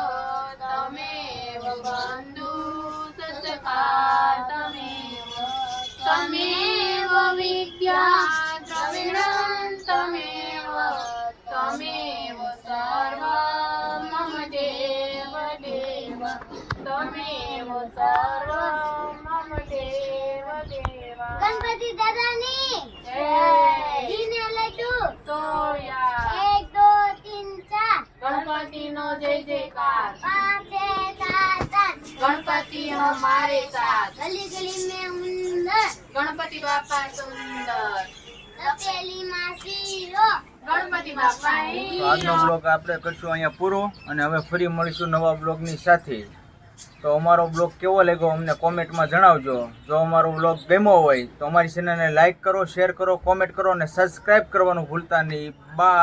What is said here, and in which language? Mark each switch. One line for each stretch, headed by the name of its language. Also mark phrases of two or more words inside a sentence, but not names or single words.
Sanskrit: बन्धु ससखा तमेव विद्या द्रविणं तमेव सर्व मम देव तमेव सर्व मम देव
Gujarati: ગણપતિ દાદાની જય જીને લડ્ડુ સોયા 1 2 3 4 ગણપતિનો જય જયકાર 5 6 7
Hindi: गणपति हमारे साथ गली गली में उंदर गणपति बापा सुंदर
Gujarati: तपेली માં શીરો गणपति बापा તો આજનો બ્લોગ આપણે કરશું અહીંયા પૂરો, અને હવે ફરી મળીશું નવા બ્લોગની સાથે. તો અમારો બ્લોગ કેવો લાગ્યો અમને કોમેન્ટમાં જણાવજો. જો અમારો બ્લોગ ગમ્યો હોય તો અમારી ચેનલને લાઈક કરો, શેર કરો, કોમેન્ટ કરો અને સબસ્ક્રાઈબ કરવાનું ભૂલતા નહીં.